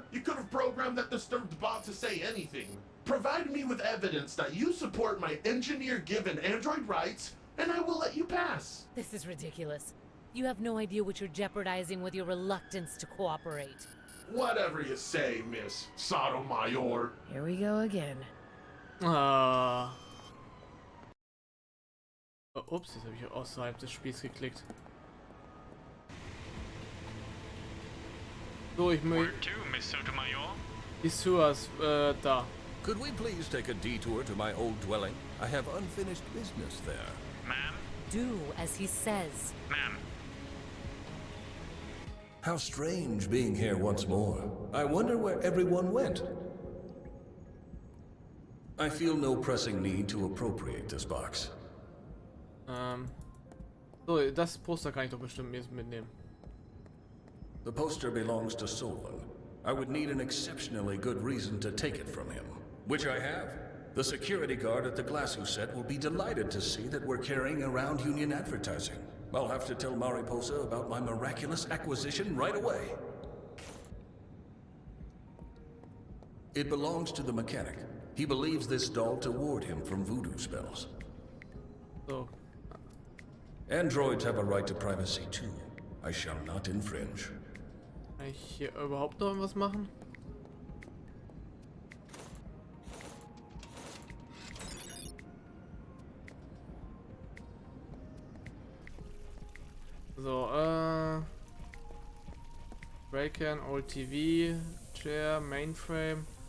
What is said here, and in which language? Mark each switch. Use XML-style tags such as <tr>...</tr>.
<en>You could have programmed that disturbed bot to say anything. Provide me with evidence that you support my engineer-given android rights, and I will let you pass. This is ridiculous. You have no idea what you're jeopardizing with your reluctance to cooperate. Whatever you say, Miss Sotomayor. Here we go again.</en> <de>Oh, ups, jetzt habe ich außerhalb des Spiels geklickt. So, ich möchte...</de> <en>Where to, Miss Sotomayor?</en> <de>Die Sewers, da.</de> <en>Could we please take a detour to my old dwelling? I have unfinished business there. Ma'am? Do as he says. Ma'am? How strange being here once more. I wonder where everyone went. I feel no pressing need to appropriate this box.</en> <de>So, das Poster kann ich doch bestimmt jetzt mitnehmen.</de> <en>The poster belongs to Solon. I would need an exceptionally good reason to take it from him, which I have. The security guard at the Glasusette will be delighted to see that we're carrying around Union advertising. I'll have to tell Mariposa about my miraculous acquisition right away. It belongs to the mechanic. He believes this doll to ward him from voodoo spells.</en> <de>So.</de> <en>Androids have a right to privacy too. I shall not infringe.</en> <de>Kann ich hier überhaupt noch was machen? So, Breaker, Old TV, Chair, Mainframe.</de>